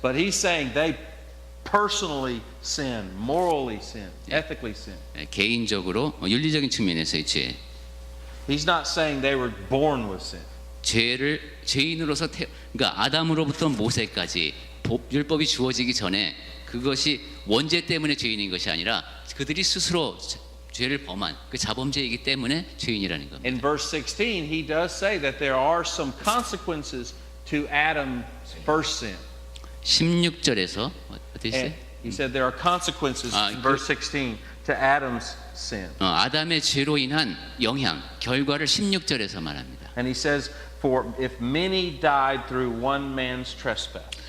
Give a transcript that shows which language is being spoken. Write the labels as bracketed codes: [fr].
[en] But he's saying they personally sinned, morally sinned, ethically sinned. [ko] 네, 개인적으로 윤리적인 측면에서의 죄. [en] He's not saying they were born with sin. [ko] 죄인으로서 그러니까 아담으로부터 모세까지 율법이 주어지기 전에 그것이 원죄 때문에 죄인인 것이 아니라 그들이 스스로 죄를 범한 그 자범죄이기 때문에 죄인이라는 겁니다. [en] In verse 16, he does say that there are some consequences to Adam's first sin. [ko] 16절에서 어떻게 했어요? [en] And he said there are consequences in verse 16 to Adam's sin. [ko] 아담의 죄로 인한 영향, 결과를 16절에서 말합니다. [en] And he says, for if many died through one man's trespass.